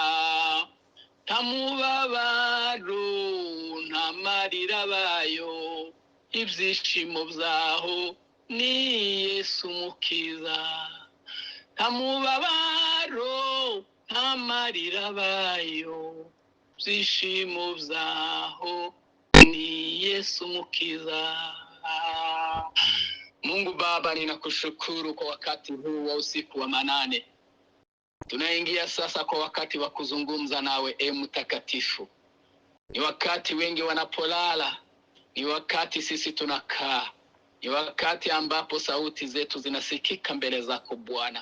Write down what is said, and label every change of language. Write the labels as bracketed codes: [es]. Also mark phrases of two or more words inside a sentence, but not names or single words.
[rw] Nta mubabaro, nta marira bayo, ibyishimo byaho ni Yesu Umukiza. Nta mubabaro, nta marira bayo, ibyishimo byaho ni Yesu Umukiza. [sw] Mungu Baba, ninakushukuru kwa wakati huu wa usiku wa manane. Tunaingia sasa kwa wakati wa kuzungumza nawe, Mtakatifu. Ni wakati wengi wanapolala, ni wakati sisi tunakaa, ni wakati ambapo sauti zetu zinasikika mbele zako Bwana.